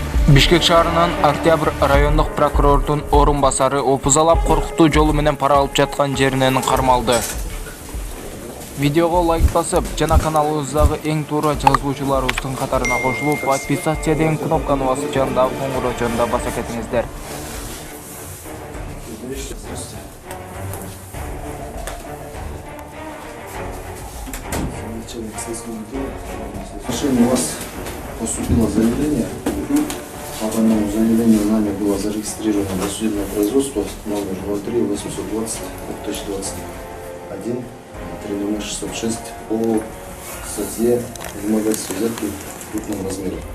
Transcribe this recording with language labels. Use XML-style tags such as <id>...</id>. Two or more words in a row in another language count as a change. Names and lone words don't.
<ky>Бишкек шаарынын Октябрь райондук прокурордун орун басары опузалап коркутуу жолу менен пара алып жаткан жеринен кармалды. Видеого лайк басып, жана каналыбыздагы эң туура жазылуучуларыбыздын катарына кошулуп, подписаться деген кнопканы басып, жандагы коңгурочону да баса кетиңиздер.</ky> <ru>В отношении вас поступило заявление. По данному заявлению нами было зарегистрировано досудебное производство номер 03-820-2021, 306 по статье вымогательства взятки в крупном размере.</ru>